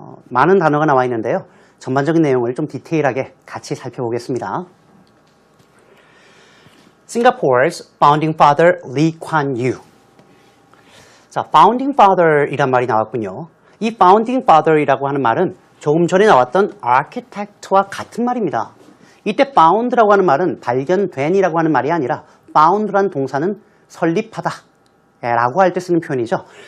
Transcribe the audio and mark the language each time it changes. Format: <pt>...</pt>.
<ko>많은 단어가 나와 있는데요. 전반적인 내용을 좀 디테일하게 같이 살펴보겠습니다.</ko> <en>Singapore's founding father Lee Kuan Yew.</en> <ko>자, founding father이란 말이 나왔군요. 이 founding father이라고 하는 말은 조금 전에 나왔던 architect와 같은 말입니다. 이때 found라고 하는 말은 발견된이라고 하는 말이 아니라 found라는 동사는 설립하다 라고 할 때 쓰는 표현이죠.</ko>